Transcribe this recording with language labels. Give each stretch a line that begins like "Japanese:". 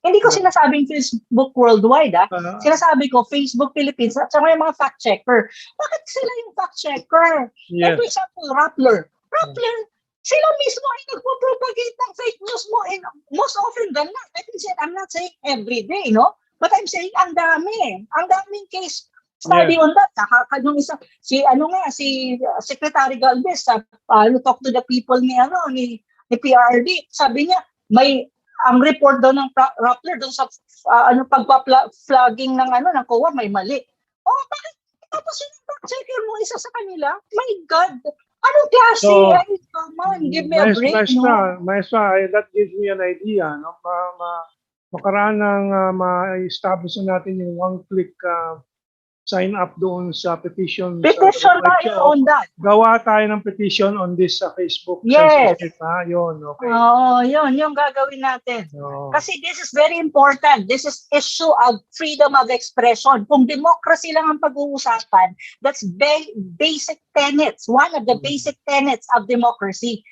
Filipino: Hindi ko sinasabing Facebook worldwide, Sinasabi ko Facebook Philippines at saka yung mga fact-checker. Bakit sila yung fact-checker?
English: Yes.
Filipino: For example, Rappler, sila mismo ay nagpo-propagate ng fake news mo
English: and most often than not. I'm not saying every day, no? But I'm saying
Filipino: ang daming
English: case study on that.
Filipino: Yung isa, si Secretary Galvez sa Talk to the People ni PRD, sabi niya ang report daw ng Rappler doon sa pagpa-flagging ng COA may mali. Bakit? Tapos yung fact-checker mo isa sa kanila?
English: My God!
Filipino: Anong klase?
English: Come on, give me a break,
Filipino: Maestra,
English: that gives me an idea, no?
Filipino: Makaraan ng ma-establish natin yung one-click sign up doon sa petition. Petition tayo
English: on that.
Filipino: Gawa tayo ng petition
English: on this
Filipino: sa Facebook.
English: Yes.
Filipino: Yun, okay. Yun yung gagawin natin. Kasi
English: this is very important. This is issue of freedom of expression.
Filipino: Kung democracy lang ang pag-uusapan,
English: that's basic tenets. One of the basic tenets of democracy.